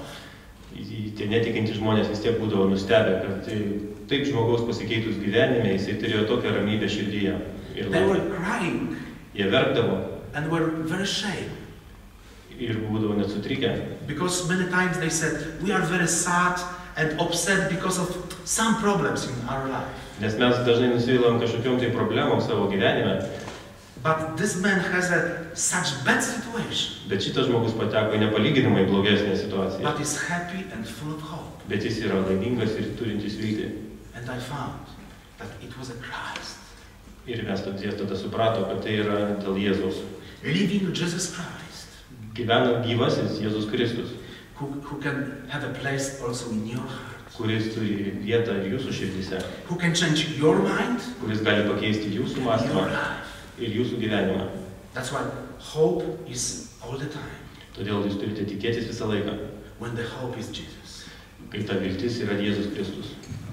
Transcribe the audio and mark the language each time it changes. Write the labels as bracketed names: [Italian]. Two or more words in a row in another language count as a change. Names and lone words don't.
[Lithuanian] tie netikintys žmonės vis tiek būdavo nustebę, kad taip žmogaus pasikeitus gyvenime, jisai turėjo tokią ramybę širdyje. Ir [English] They were crying [Lithuanian] jie verkdavo [English] and were very ashamed. [Lithuanian] ir būdavo net sutrikę. [English] Because many times they said, we are very sad and upset because of some problems in our life. [Lithuanian] Nes mes dažnai nusivylam kažkokiom tai problemom savo gyvenime, [English] But this man has such bad situation, [Lithuanian] bet šitas žmogus pateko į nepalyginamai blogesnę situaciją. [English] but is happy and full of hope. [Lithuanian] Bet jis yra laimingas ir turintis viltį. [English] And I found that it was a Christ. [Lithuanian] Ir mes tada suprato, kad tai yra dėl Jėzaus. [English] Living Jesus Christ, [Lithuanian] Gyvena gyvasis Jėzus Kristus, [English] who can have a place also in your heart, [Lithuanian] kuris turi vietą ir jūsų širdyse, [English] who can change your mind, [Lithuanian] kuris gali pakeisti jūsų mąstymą [English] your life. [Lithuanian] ir jūsų gyvenimą. [English] That's why hope is all the time, [Lithuanian] Todėl jūs turite tikėtis visą laiką, [English] when the hope is Jesus. [Lithuanian] kai ta viltis yra Jėzus Kristus.